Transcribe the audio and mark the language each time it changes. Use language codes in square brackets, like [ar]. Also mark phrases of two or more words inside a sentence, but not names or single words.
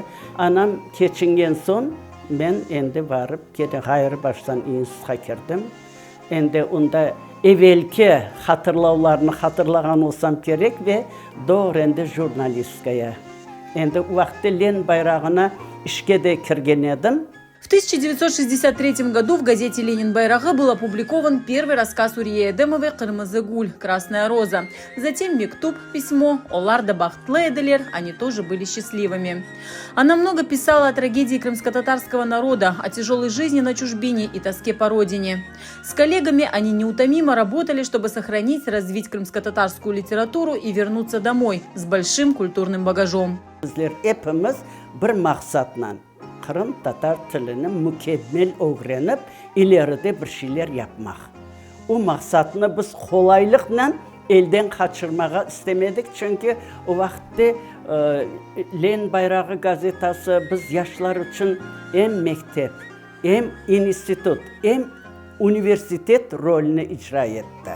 [crh] Anam keçingen son ben endi varıp gene hayır baştan institut'a girdim. Endi onda evvelki hatırlaularını hatırlagan olsam gerek ve doğru endi jurnalistkaya. Endi o vakti Len bayrağına işe de kirgen edim. [ru] В 1963 году в газете «Ленин Байрағы» был опубликован первый рассказ Урие Эдемовой «Кырмызы гуль. Красная роза». Затем «Мектуб», письмо, [crh] «Олар да бахтлы эдилер», [ru] они тоже были счастливыми. Она много писала о трагедии крымско-татарского народа, о тяжелой жизни на чужбине и тоске по родине. С коллегами они неутомимо работали, чтобы сохранить, развить крымско-татарскую литературу и вернуться домой с большим культурным багажом. [crh] Bizler hepimiz bir maksatla Kırım Tatar tilini mükemmel öğrenip ileride bir şeyler yapmak. O maksatını biz kolaylıkla elden kaçırmaya istemedik. Çünkü o vakti Len Bayrağı gazetası biz yaşlar için hem mektep, hem institut, hem üniversitet rolünü icra etti.